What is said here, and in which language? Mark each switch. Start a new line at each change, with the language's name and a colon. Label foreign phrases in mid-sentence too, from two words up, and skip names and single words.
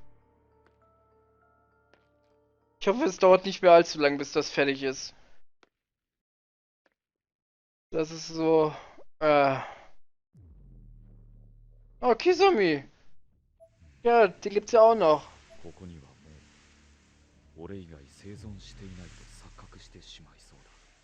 German: Ich hoffe, es dauert nicht mehr allzu lang, bis das fertig ist. Das ist so... Oh, Kisami. Ja, den gibt's ja auch noch.
Japanese: ここにはもう俺以外生存していないと錯覚してしまいそうだ。